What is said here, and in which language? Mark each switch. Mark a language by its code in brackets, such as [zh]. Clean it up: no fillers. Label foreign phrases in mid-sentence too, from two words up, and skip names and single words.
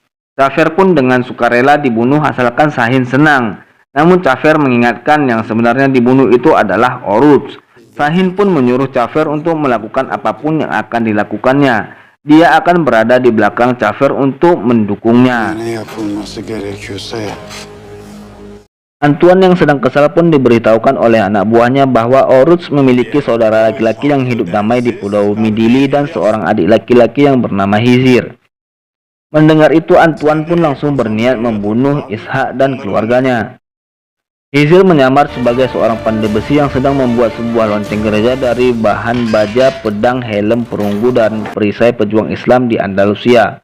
[id] Cafer pun dengan sukarela dibunuh asalkan Sahin senang. Namun Cafer mengingatkan yang sebenarnya dibunuh itu adalah Oruç. Sahin pun menyuruh Cafer untuk melakukan apapun yang akan dilakukannya. Dia akan berada di belakang Cafer untuk mendukungnya. [tr] Ne yapılması gerekiyorsa ya. [id] Antuan yang sedang kesal pun diberitahukan oleh anak buahnya bahwa Oruç memiliki saudara laki-laki yang hidup damai di Pulau Midilli dan seorang adik laki-laki yang bernama Hizir. Mendengar itu, Antuan pun langsung berniat membunuh Ishak dan keluarganya. Hizir menyamar sebagai seorang pandai besi yang sedang membuat sebuah lonceng gereja dari bahan baja, pedang, helm, perunggu, dan perisai pejuang Islam di Andalusia.